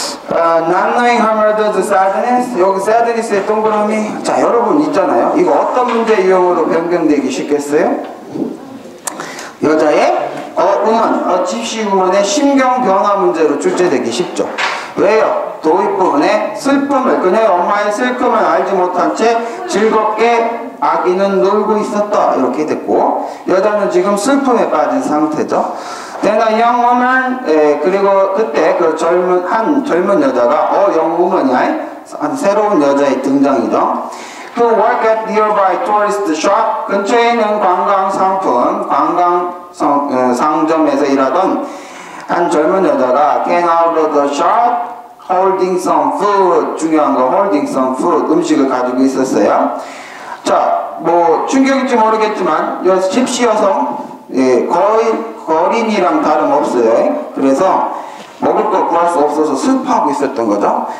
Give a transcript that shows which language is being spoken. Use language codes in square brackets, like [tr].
[en] Not knowing her mother's sadness. [ko] 여기 sadness의 동그라미. 자, 여러분 있잖아요. 이거 어떤 문제 유형으로 변경되기 쉽겠어요? 여자의 집시 우먼의 심경 변화 문제로 출제되기 쉽죠. 왜요? 도입 부분에 슬픔을, 그녀의 엄마의 슬픔을 알지 못한 채 즐겁게 아기는 놀고 있었다 이렇게 됐고, 여자는 지금 슬픔에 빠진 상태죠. [en] Then a young woman, [ko] 그리고 그때 그 젊은 여자가 young woman이야, 한 새로운 여자의 등장이죠. [en] To work at nearby tourist shop, [ko] 근처에 있는 관광 상품, 상점에서 일하던 한 젊은 여자가 [en] came out of the shop holding some food. [ko] 중요한 거 [en] holding some food, [ko] 음식을 가지고 있었어요. 자, 뭐 충격일지 모르겠지만 집시 여성 거의 거린이랑 다름없어요. 그래서 먹을 걸 구할 수 없어서 슬퍼하고 있었던 거죠.